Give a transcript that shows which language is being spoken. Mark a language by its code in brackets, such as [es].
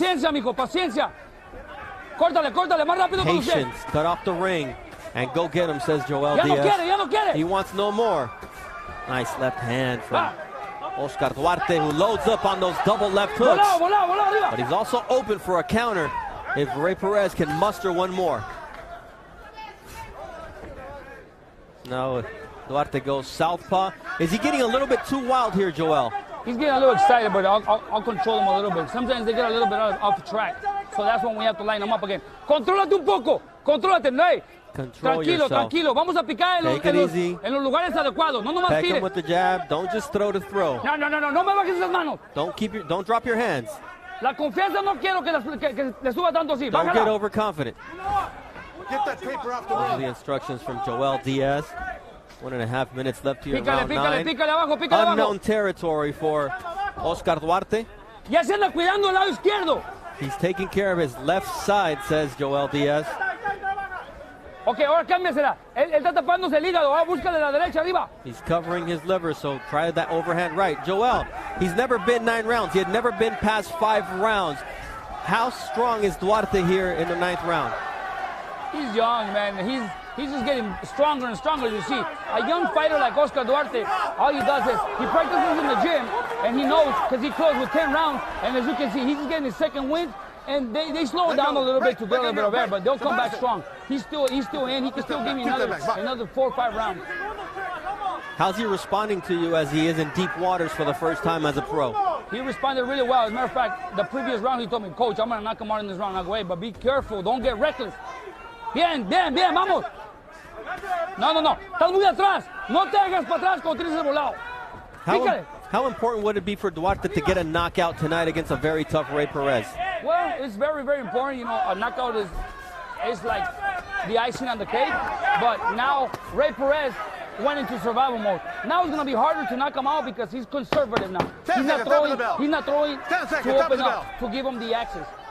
[es] Paciencia, mijo, paciencia. Córtale, más rápido que usted. [en] Patience, cut off the ring, and go get him, says Joel Diaz. [es] Ya no quiere. [en] He wants no more. Nice left hand from Oscar Duarte, who loads up on those double left hooks. But he's also open for a counter if Rey Perez can muster one more. Now Duarte goes southpaw. Is he getting a little bit too wild here, Joel? He's getting a little excited, but I'll control him a little bit. Sometimes they get a little bit off track. So that's when we have to line them up again. [es] Contrólate un poco. Contrólate, no. Tranquilo. Vamos a picar en los lugares adecuados. No nomás tires. [en] Peck him with the jab. Don't just throw to throw. No me bajes esas manos. Don't drop your hands. La confianza no quiero que le suba tanto así. Don't get overconfident. Get that paper off the ring. The instructions from Joel Diaz. 1.5 minutes left here in round 9. [es] Pícale abajo. [en] Unknown territory for Oscar Duarte. [es] Ya se anda cuidando el lado izquierdo. [en] He's taking care of his left side, says Joel Diaz. [es] Ok, ahora cámbiasela. Él está tapándose el hígado. Ahora búscale la derecha arriba. [en] He's covering his liver, so try that overhand right. Joel, he's never been 9 rounds. He had never been past 5 rounds. How strong is Duarte here in the 9th round? He's young, man. He's just getting stronger and stronger, you see. A young fighter like Oscar Duarte, all he does is he practices in the gym, and he knows because he closed with 10 rounds, and as you can see, he's just getting his second win, and they slow down a little bit to get a little bit of air, but they'll come back strong. He's still in. He can still give me another 4 or 5 rounds. How's he responding to you as he is in deep waters for the first time as a pro? He responded really well. As a matter of fact, the previous round he told me, Coach, I'm going to knock him out in this round. I go, hey, but be careful. Don't get reckless. [es] Bien, vamos. No. Estás muy atrás. No te hagas para atrás cuando tienes el volado. [en] How important would it be for Duarte to get a knockout tonight against a very tough Rey Perez? Well, it's very, very important. You know, a knockout is like the icing on the cake. But now Rey Perez went into survival mode. Now it's going to be harder to knock him out because he's conservative now. He's not throwing to open up, to give him the access.